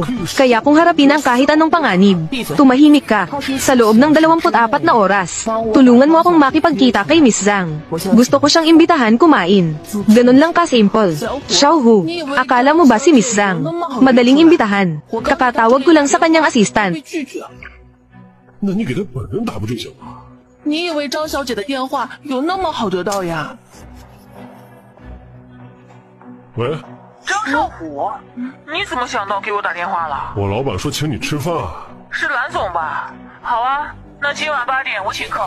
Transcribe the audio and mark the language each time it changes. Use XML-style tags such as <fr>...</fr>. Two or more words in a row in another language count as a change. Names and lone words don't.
<tl>Kaya kung harapin ang kahit anong panganib, tumahimik ka. Sa loob ng 24 na oras, tulungan mo akong makipagkita kay Miss Zhang. Gusto ko siyang imbitahan kumain. Ganun lang ka-simple. Xiaohu, akala mo ba si Miss Zhang? Madaling imbitahan. Kakatawag ko lang sa kanyang assistant.</tl> <zh>那你给他本人打不就行了？你以为张小姐的电话有那么好得到呀？喂，张少虎，你怎么想到给我打电话了？我老板说请你吃饭啊。是蓝总吧？好啊，那今晚8点我请客。</zh>